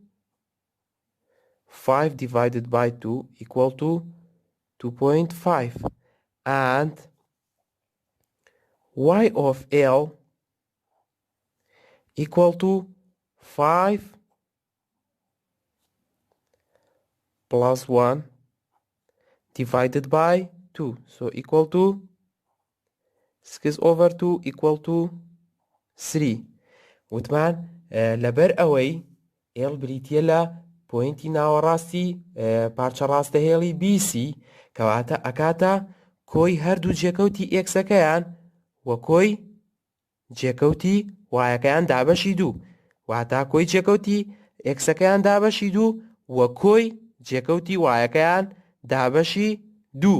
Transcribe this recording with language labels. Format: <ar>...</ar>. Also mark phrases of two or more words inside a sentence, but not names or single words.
<en>5 divided by 2 equal to 2.5, and y of L equal to 5 plus 1 divided by 2, so equal to 6 over 2 equal to 3.</en> <ckb>وتمان لەبەر ئەوەی L بریتیە لە پۆینتی ناوەڕاستی پارچە ڕاستەهێڵی BC کەواتە ئەکاتە کۆی هەردوو جێکەوتی ئێکسەکەیان وە کۆی جێکەوتی وایەکەیان دابەشی 2، واتە کۆی جێکەوتی ئێکسەکەیان دابەشی 2 وە کۆی جێکەوتی وایەکەیان دابەشی 2.</ckb>